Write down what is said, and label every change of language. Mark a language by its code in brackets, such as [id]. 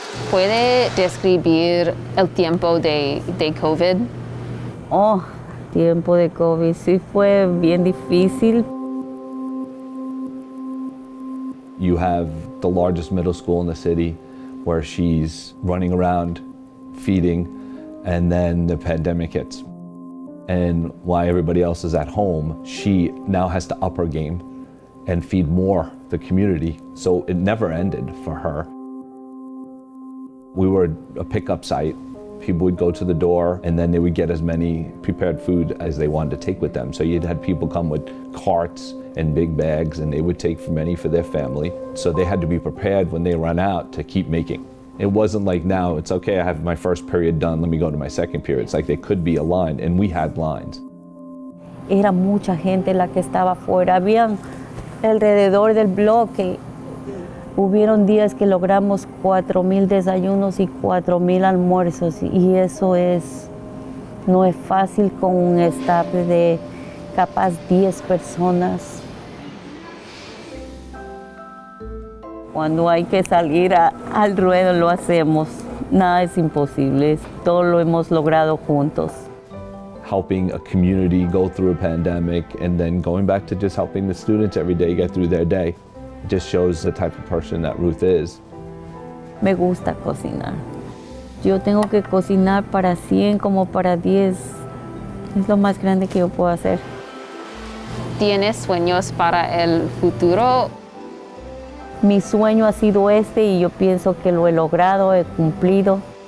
[es] ¿Puede describir el tiempo de COVID? Oh, tiempo de COVID sí fue bien difícil. [en] You have the largest middle school in the city where she's running around feeding, and then the pandemic hits. And while everybody else is at home, she now has to up her game and feed more the community. So it never ended for her. We were a pickup site. People would go to the door and then they would get as many prepared food as they wanted to take with them. So you'd had people come with carts and big bags, and they would take many for their family. So they had to be prepared when they run out to keep making. It wasn't like now, it's okay, I have my first period done, let me go to my second period. It's like they could be aligned, and we had lines. [es] Era mucha gente la que estaba afuera. Habían alrededor del bloque. Hubieron días que logramos 4,000 desayunos y 4,000 almuerzos, y eso no es fácil con un staff de capaz 10 personas. Cuando hay que salir al ruedo lo hacemos. Nada es imposible. Todo lo hemos logrado juntos. [en] Helping a community go through a pandemic, and then going back to just helping the students every day get through their day. It just shows the type of person that Ruth is. [es] Me gusta cocinar. Yo tengo que cocinar para 100 como para 10. Es lo más grande que yo puedo hacer. ¿Tienes sueños para el futuro? Mi sueño ha sido este y yo pienso que lo he logrado, he cumplido.